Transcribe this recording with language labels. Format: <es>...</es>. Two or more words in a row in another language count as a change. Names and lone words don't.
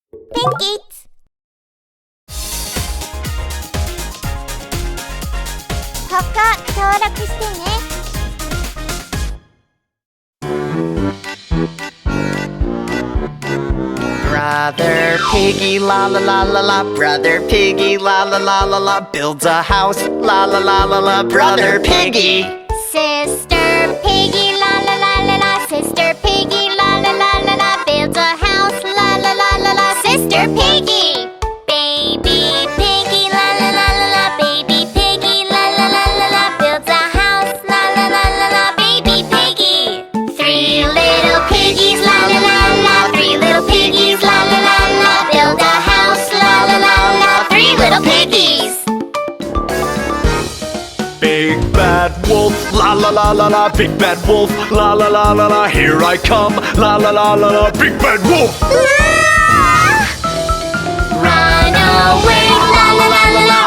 <ja>ピンキッツ。ここ登録してね。</ja> <en>Brother Piggy, la la la la la. Brother Piggy, la la la la la. Builds a house, la la la la la. Brother Piggy. Sister Piggy, la la la la la. Sister Piggy, la la la la la. Builds a house, la la la la la. Sister Piggy. Baby Piggy, la la la la la. Baby Piggy, la la la la la. Builds a house, la la la la la. Baby Piggy. Three little piggies, la la la la. Three little piggies, la la la la. Build a house, la la la la. Three little piggies. Big bad wolf, la la la la la. Big bad wolf, la la la la la. Here I come, la la la la la. Big bad wolf. Run away, la la la la la.</en>